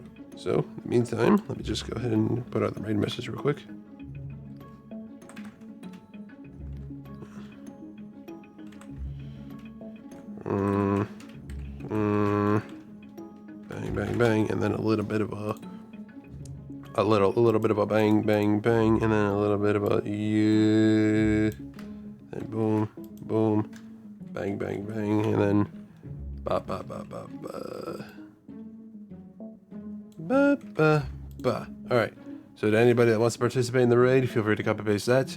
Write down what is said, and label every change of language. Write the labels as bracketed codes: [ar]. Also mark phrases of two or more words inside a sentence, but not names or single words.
[en] So, in the meantime, let me just go ahead and put out the raid message real quick. Bang, bang, bang, and then a little bit of a little bit of a bang, bang, bang, and then a little bit of a yeah, and boom, boom, bang, bang, bang, and then ba ba ba ba ba ba ba ba. All right. So to anybody that wants to participate in the raid, feel free to copy paste that.